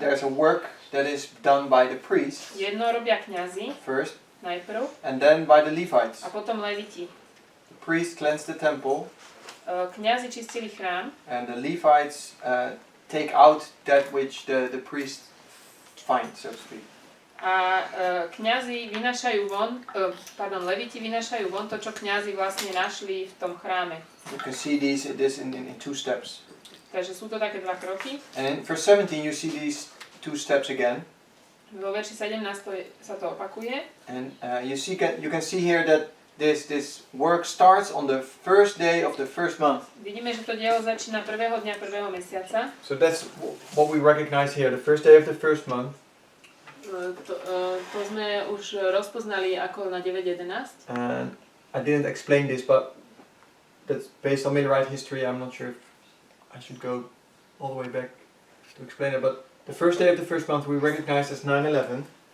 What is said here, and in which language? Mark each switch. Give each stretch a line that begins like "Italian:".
English: There's a work that is done by the priests.
Slovak: Jedno robia kňazi
English: first,
Slovak: najprv
English: and then by the Levites.
Slovak: A potom leviti.
English: The priests cleansed the temple.
Slovak: Kňazi čistili chrám.
English: And the Levites take out that which the priest find, so to speak.
Slovak: A kňazi vynášajú von, leviti vynášajú von to, čo kňazi vlastne našli v tom chráme.
English: You can see this in two steps.
Slovak: Takže sú to také dva kroky.
English: And in verse 17 you see these two steps again.
Slovak: Vo verši 17 sa to opakuje.
English: And you can see here that this work starts on the first day of the first month.
Slovak: Vidíme, že to dielo začína prvého dňa prvého mesiaca.
English: So that's what we recognize here, the first day of the first month.
Slovak: To sme už rozpoznali ako na 9.11.
English: And I didn't explain this, but that's based on Millerite history. I'm not sure if I should go all the way back to explain it, but the first day of the first month we recognize as 9/11.